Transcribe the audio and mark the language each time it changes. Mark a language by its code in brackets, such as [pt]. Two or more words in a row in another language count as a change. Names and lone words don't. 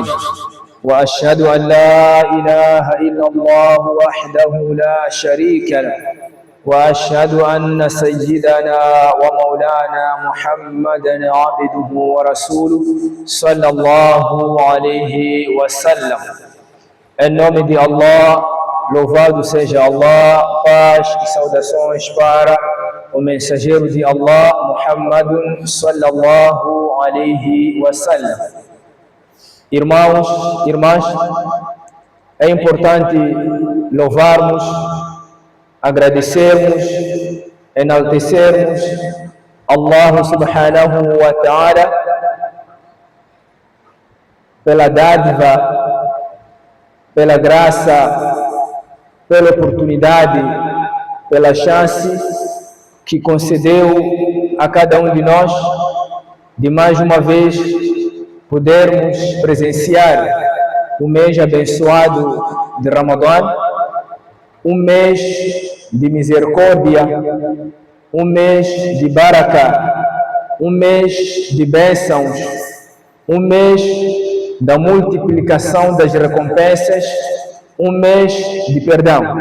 [ar] وأشهد أن لا إله إلا الله وحده لا شريك له وأشهد أن سيدنا ومولانا محمدا عبده ورسوله صلى الله عليه wasallam. [pt] Em nome de Allah, louvado seja Allah, paz e saudações para o mensageiro de Allah, Muhammadun [ar] صلى الله عليه وسلم. [pt] Irmãos, irmãs, é importante louvarmos, agradecermos, enaltecermos Allah [ar] سبحانه وتعالى [pt] pela dádiva, pela graça, pela oportunidade, pela chance que concedeu a cada um de nós de mais uma vez podermos presenciar o mês abençoado de Ramadã, um mês de misericórdia, um mês de baraka, um mês de bênçãos, um mês da multiplicação das recompensas, um mês de perdão.